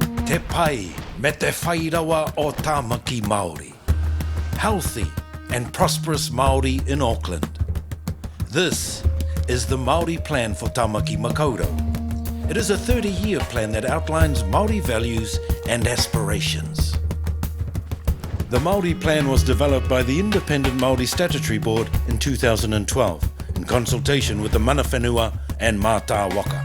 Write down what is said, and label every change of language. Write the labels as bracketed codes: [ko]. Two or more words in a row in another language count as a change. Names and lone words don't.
[mi] Te pai me te whairawa o Tāmaki Māori. [en] Healthy and prosperous Māori in Auckland. This is the Māori Plan for Tāmaki Makaurau. It is a 30-year plan that outlines Māori values and aspirations. The Māori Plan was developed by the Independent Māori Statutory Board in 2012 in consultation with the [mi] Mana Whenua [en] and Mataawaka.